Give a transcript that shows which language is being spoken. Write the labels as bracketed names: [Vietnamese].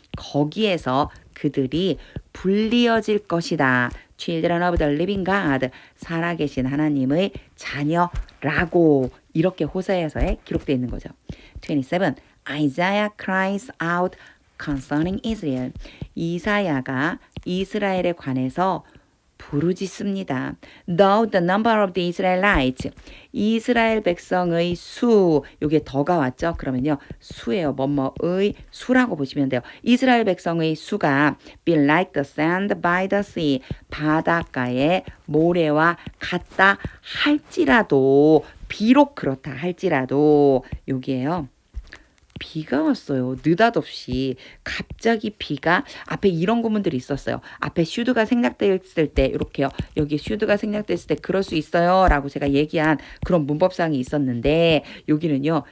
[Korean] 거기에서 그들이 불리어질 것이다. [English] Children of the living God. [Korean] 살아계신 하나님의 자녀라고 이렇게 호세아서에 기록되어 있는 거죠. 27. [English] Isaiah cries out concerning Israel. [Korean] 이사야가 이스라엘에 관해서 부르짖습니다. [English] Though the number of the Israelites. [Korean] 이스라엘 백성의 수. 요게 더가 왔죠. 그러면요. 수예요. 뭐뭐의 수라고 보시면 돼요. 이스라엘 백성의 수가 [English] be like the sand by the sea. [Korean] 바닷가의 모래와 같다 할지라도 비록 그렇다 할지라도 여기에요. 비가 왔어요. 느닷없이 갑자기 비가 앞에 이런 구문들이 있었어요. 앞에 should가 생략됐을 때 이렇게요. 여기 should가 생략됐을 때 그럴 수 있어요 라고 제가 얘기한 그런 문법상이 있었는데 여기는요.